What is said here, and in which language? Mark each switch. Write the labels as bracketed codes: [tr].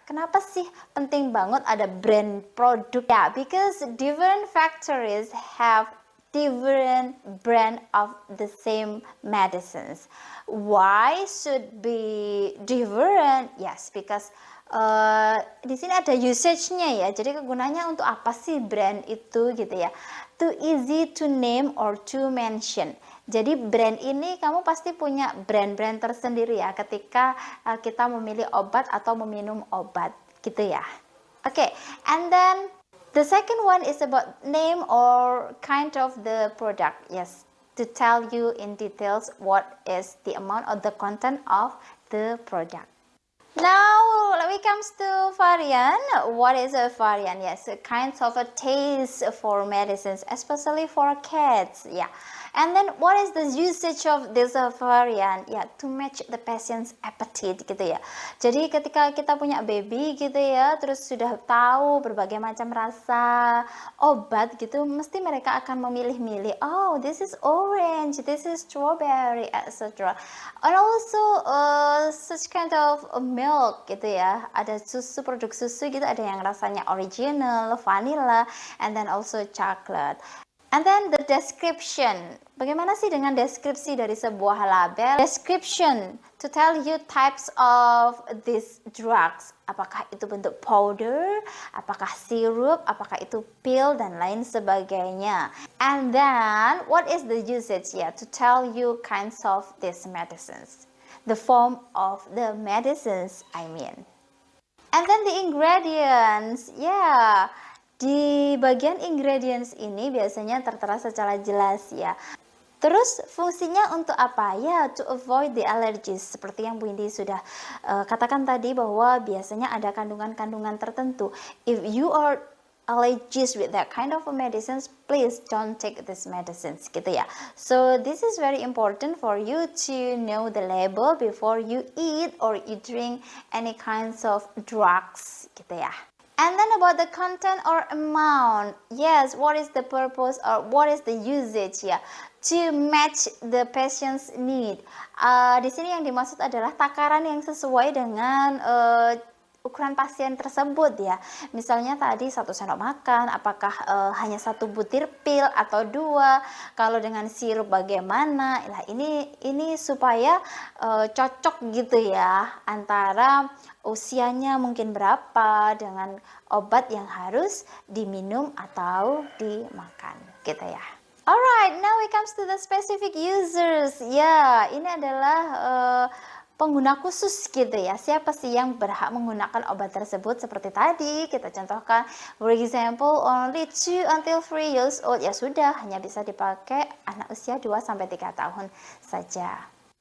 [id] Kenapa sih penting banget ada brand produk? [en] Yeah, because different factories have different brand of the same medicines. Why should be different? Yes, because [id] di sini ada usage-nya ya. Jadi kegunaannya untuk apa sih brand itu gitu ya? [en] Too easy to name or to mention. [id] Jadi brand ini kamu pasti punya brand-brand tersendiri ya ketika kita memilih obat atau meminum obat gitu ya. [en] Okay, and then the second one is about name or kind of the product. Yes, to tell you in details what is the amount of the content of the product. Now, when it comes to variant, what is a variant? Yes, kinds of a taste for medicines, especially for cats. Yeah. And then what is the usage of this variant? Ya, to match the patient's appetite gitu ya. [id] Jadi ketika kita punya baby gitu ya, terus sudah tahu berbagai macam rasa obat gitu, mesti mereka akan memilih-milih. [en] Oh, this is orange, this is strawberry, etc. And also such kind of milk gitu ya. [id] Ada susu, produk susu gitu, ada yang rasanya original, vanilla, [en] and then also chocolate. And then the description. [id] Bagaimana sih dengan deskripsi dari sebuah label? [en] Description to tell you types of these drugs. [id] Apakah itu bentuk powder, apakah sirup, apakah itu pill, dan lain sebagainya. [en] And then, what is the usage? Yeah, to tell you kinds of these medicines. The form of the medicines, I mean. And then the ingredients. Yeah. [id] Di bagian ingredients ini biasanya tertera secara jelas ya. Terus fungsinya untuk apa? [en] Ya, to avoid the allergies. [id] Seperti yang Bu Indi sudah katakan tadi bahwa biasanya ada kandungan-kandungan tertentu. [en] If you are allergies with that kind of medicines, please don't take these medicines gitu ya. So this is very important for you to know the label before you eat or you drink any kinds of drugs gitu ya. And then about the content or amount, yes, what is the purpose or what is the usage ya? To match the patient's need. [id] Di sini yang dimaksud adalah takaran yang sesuai dengan ukuran pasien tersebut ya. Misalnya tadi 1 sendok makan, apakah hanya 1 butir pil atau 2? Kalau dengan sirup bagaimana? Nah, ini supaya cocok gitu ya antara usianya mungkin berapa dengan obat yang harus diminum atau dimakan gitu ya. [en] Alright, now we comes to the specific users. [id] Ya, ini adalah pengguna khusus gitu ya. Siapa sih yang berhak menggunakan obat tersebut? Seperti tadi kita contohkan, [en] for example, only 2 until 3 years old. [id] Ya sudah, hanya bisa dipakai anak usia 2-3 tahun saja.